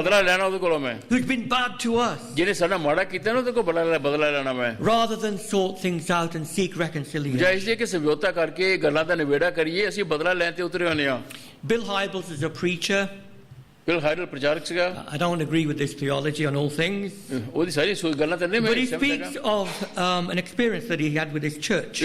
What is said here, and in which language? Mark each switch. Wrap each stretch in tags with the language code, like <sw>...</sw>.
<pa>ਬਦਲਾ ਲੈਣਾ ਉਹਦੇ ਕੋਲੋਂ ਮੈਂ</pa> <en>who's been bad to us,</en> <pa>ਜਿਹਨੇ ਸਾਡਾ ਮਾੜਾ ਕੀਤਾ ਨਾ ਉਹਦੇ ਕੋਲ ਬਦਲਾ ਲੈਣਾ ਮੈਂ</pa> <en>rather than sort things out and seek reconciliation.</en> <pa>ਜਾਂ ਇਸ ਲਈ ਕਿ ਸਮਝੌਤਾ ਕਰਕੇ ਗੱਲਾਂ ਦਾ ਨਿਬੇੜਾ ਕਰੀਏ ਅਸੀਂ ਬਦਲਾ ਲੈਣ ਤੇ ਉਤਰੇ ਹੋਏ ਹਾਂ</pa> <en>Bill Hybels is a preacher.</en> <pa>Bill ਹਾਇਰਲ ਪ੍ਰਚਾਰਕ ਸੀਗਾ</pa> <en>I don't agree with his theology on all things,</en> <pa>ਉਹਦੀ ਸਾਰੀ ਸੋਚ ਗੱਲਾਂ ਤੇ ਨਹੀਂ</pa> <en>but he</en> <pa>ਮੈਂ</pa> <en>speaks of an experience that he had with his church.</en>